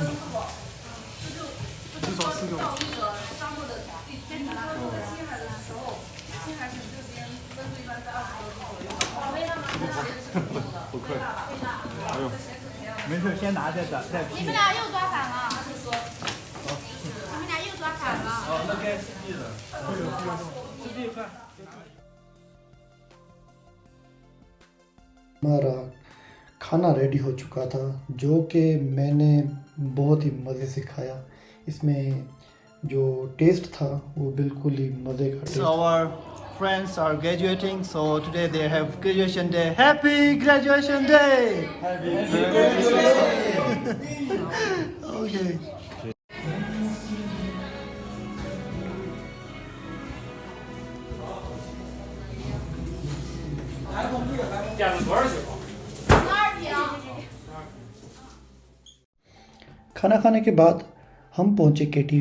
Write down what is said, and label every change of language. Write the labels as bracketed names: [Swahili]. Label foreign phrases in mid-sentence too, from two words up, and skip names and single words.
[Chinese] 至少4个吧。不快。哎呦，没事，先拿着的，再你们俩又抓反了，你们俩又抓反了。哦，那该吃鸡的，吃鸡快。 [Hindi] हमारा खाना रेडी हो चुका था जो कि मैंने बहुत ही मज़े से खाया। इसमें जो टेस्ट था वो बिल्कुल ही मज़े का टेस्ट। [English] Our friends are graduating, so today they have graduation day. Happy graduation day! Happy graduation day! Okay. [Hindi] खाना खाने के बाद हम पहुंचे केटीवी।